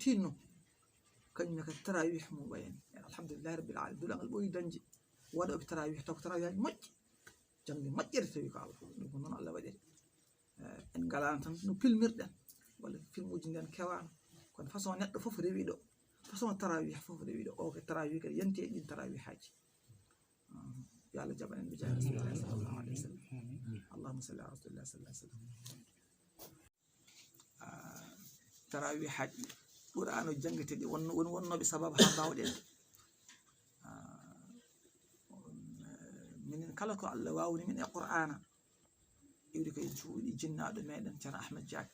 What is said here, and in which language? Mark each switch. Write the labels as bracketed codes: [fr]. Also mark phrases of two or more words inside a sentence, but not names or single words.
[ff] tinno kañum kadi tarawih mum wayani [ar] الحمد لله رب العالمين [ff] duɗal ngal ɓooyi dañde waɗoɓe tarawih taw ko tarawih haji moƴƴi jangde moƴƴere tawi ko Allah ɗum ko noon Allah waɗiri en galano tan no pilmirɗen walla filmuji nden kewano kono façon neɗɗo fof rewi ɗo façon tarawih fof rewi ɗo o ko tarawih kadi yanti e ɗin tarawih haji yo Allah jaɓan en [ar] بجاه رسول الله صلى الله عليه وسلم. اللهم صل على رسول الله صلى الله عليه وسلم. [ff] Tarawih haƴi Qur'anu janggueteɗi wonnoɓe sababu ha mbawɗen minen kala ko Allah wawni min e Qur'ana iwde koye cuuɗi jinnaɗo meɗen ceerno Ahmed Diack.